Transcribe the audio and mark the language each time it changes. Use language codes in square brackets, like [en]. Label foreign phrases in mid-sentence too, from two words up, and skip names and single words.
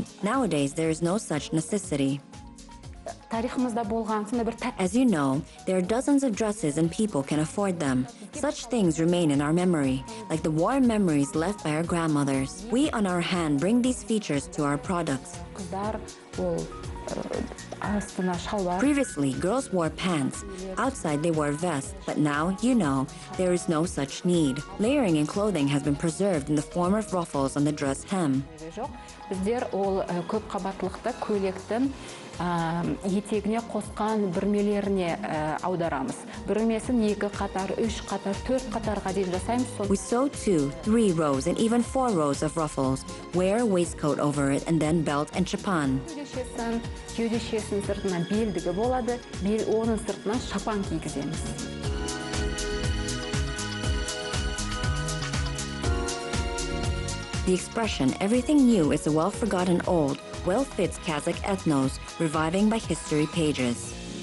[en] Nowadays, there is no such necessity. As you know, there are dozens of dresses and people can afford them. Such things remain in our memory, like the warm memories left by our grandmothers. We, on our hand, bring these features to our products. [kk] астына шалбар. [en] Previously, girls wore pants. Outside, they wore vests, but now, there is no such need. Layering in clothing has been preserved in the form of ruffles on the dress hem. [kk] Жоқ. Біздер ол көп қабатлықты көйлектің етегіне қосқан бүрмелеріне аударамыз. Бүрмесін 2 қатар, 3 қатар, 4 қатарға дейін жасаймыз. [en] We sew 2, 3 rows, and even 4 rows of ruffles. Wear a waistcoat over it, and then belt and chappan. [kk] Кеудешесінің сыртынан белдігі болады, оның сыртынан шапан кигіземіз. [en] The expression, everything new is a well-forgotten old, well fits Kazakh ethnos, reviving by history pages.